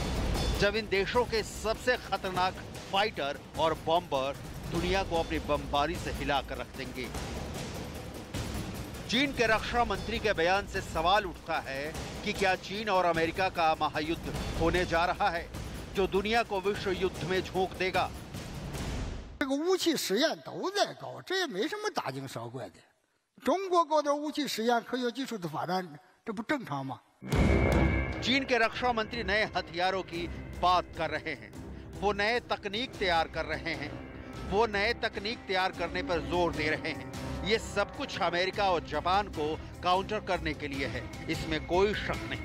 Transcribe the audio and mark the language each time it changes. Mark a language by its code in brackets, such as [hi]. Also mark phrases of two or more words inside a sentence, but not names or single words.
[hi] जब इन देशों के सबसे खतरनाक फाइटर और बॉम्बर दुनिया को अपनी बमबारी से हिलाकर रख देंगे। चीन के रक्षा मंत्री के बयान से सवाल उठता है कि क्या चीन और अमेरिका का महायुद्ध होने जा रहा है, जो दुनिया को विश्व युद्ध में झोंक देगा। [zh] 这个武器试验都在搞，这也没什么大惊小怪的。中国搞点武器试验、科学技术的发展，这不正常吗？ [hi] चीन के रक्षा मंत्री नए हथियारों की बात कर रहे हैं, वो नए तकनीक तैयार कर रहे हैं, वो नए तकनीक तैयार करने पर जोर दे रहे हैं। ये सब कुछ अमेरिका और जापान को काउंटर करने के लिए है, इसमें कोई शक नहीं।